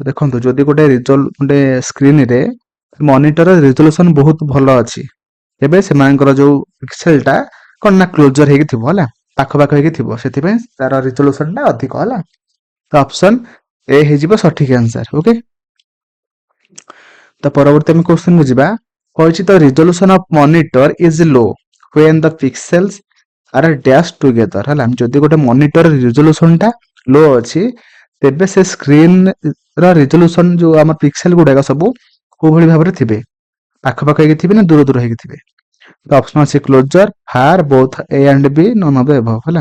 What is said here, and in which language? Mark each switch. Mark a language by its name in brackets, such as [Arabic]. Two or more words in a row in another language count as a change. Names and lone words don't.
[Odia] ଦେଖନ୍ତୁ ଯଦି ଗୋଟେ ସ୍କ୍ରିନରେ ମନିଟର ରିଜଲ୍ୟୁସନ ବହୁତ ଭଲ ଅଛି, ତେବେ ସେମାନଙ୍କର ଯୋଉ ପିକ୍ସେଲ ଟା କଣ ନା କ୍ଲୋଜର ହେଇକି ଥିବ ହେଲା, ପାଖ ପାଖ ହେଇକି ଥିବ, ସେଥିପାଇଁ ତାର ରିଜଲ୍ୟୁସନ ଟା ଅଧିକ ହେଲା। ତ ଅପସନ ଏ ହେଇଯିବ ସଠିକ ଆନ୍ସର। ଓକେ, ତ ପରବର୍ତ୍ତୀ ଆମେ କ୍ୱେଶ୍ଚନ କୁ ଯିବା। [English] କହିଛି the resolution of monitor is low when the pixels are dashed together ହେଲା। [Odia] ଯଦି ଗୋଟେ ମନିଟର ରିଜଲ୍ୟୁସନ ଟା ଲୋ ଅଛି, ତେବେ ସେ ସ୍କ୍ରିନ ର ରିଜଲ୍ୟୁସନ ଯୋଉ ଆମର ପିକ୍ସେଲ ଗୁଡାକ ସବୁ କୋଉଭଳି ଭାବରେ ଥିବେ, ପାଖ ପାଖ ହେଇକି ଥିବେ ନା ଦୂର ଦୂର ହେଇକି ଥିବେ। ତ ଅପସନ ଅଛି [English] closer, far, both A and B, none of the above ହେଲା।